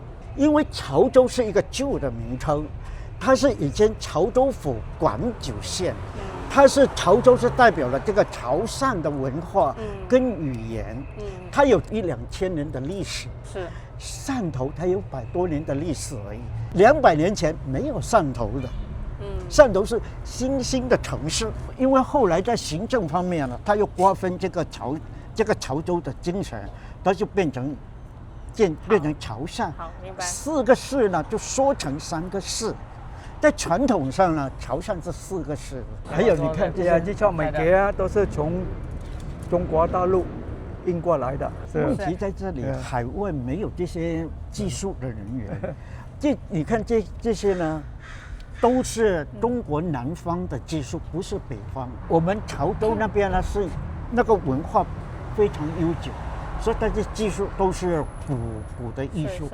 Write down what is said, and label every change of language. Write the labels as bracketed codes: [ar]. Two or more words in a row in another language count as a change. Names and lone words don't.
[zh] 因為潮州是一個舊的名稱，它是以前潮州府廣九縣，它是潮州是代表了這個潮汕的文化跟語言，它有1、2千年的歷史。是汕頭它有100多年的歷史而已，200年前沒有汕頭的。汕頭是新興的城市，因為後來在行政方面呢，他又瓜分這個潮州的精神，它就變成潮汕。好，明白。 4個市呢就縮成3個市，在傳統上呢，潮汕是4個市。還有你看這些日鈔美珈啊，都是從中國大陸運過來的。問題在這裡，海外沒有這些技術的人員。你看這些呢，都是中國南方的技術，不是北方。我們潮州那邊呢是那個文化非常悠久，所以它的技術都是古的藝術。